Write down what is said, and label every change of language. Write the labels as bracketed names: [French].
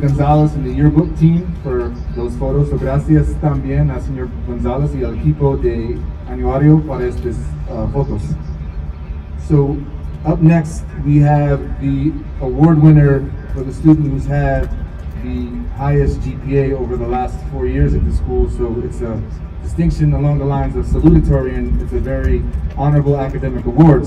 [English] Gonzalez and the yearbook team for those photos. [Spanish] So gracias también al señor Gonzalez y al equipo de anuario para estas fotos. [English] So up next we have the award winner for the student who's had the highest GPA over the last 4 years at the school. So it's a distinction along the lines of salutatorian, and it's a very honorable academic award.